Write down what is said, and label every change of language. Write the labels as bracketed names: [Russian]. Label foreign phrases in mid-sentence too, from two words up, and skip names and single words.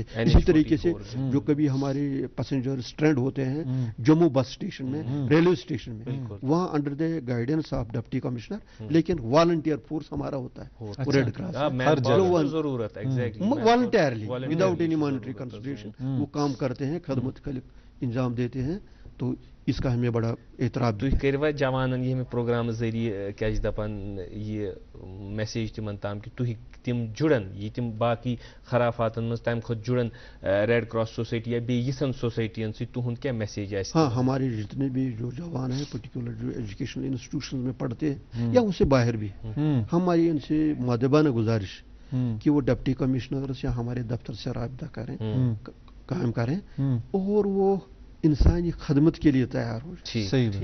[Hindi] इसी तरीके से जो कभी हमारे पैसेंजर स्ट्रैंड होते हैं जम्मू बस स्टेशन में, रेलवे स्टेशन में, वहाँ [English] under the guidance of deputy commissioner, [Hindi] लेकिन [English] volunteer force [Hindi] हमारा होता है, रेड क्रॉस जरूरत [English] voluntarily without any monetary consideration [Hindi] वो काम करते हैं, खदमत खलिक इंजाम देते हैं। तो इसका हमें बड़ा एतराब [Kashmiri] तुम करवा जवानन ये हमें प्रोग्राम जरिए क्या दपान ये मैसेज तिमन ताम कि तुम तिम जुड़न, ये तिम बाकी खराफातन मज तम खुद जुड़न रेड क्रॉस सोसाइटी या बेयिसन सोसाइटियन से तुहंद क्या मैसेज है? [Hindi] हाँ, हमारे जितने भी जो जवान हैं पर्टिकुलर जो [English] educational institution [Hindi] में पढ़ते हैं या उससे बाहर भी, हमारी इनसे मुअद्दबाना गुजारिश कि वो [English] deputy commissioners [Hindi] या हमारे दफ्तर से राब्ता करें, कायम करें, और वो इंसानी खदमत के लिए तैयार हो जाए।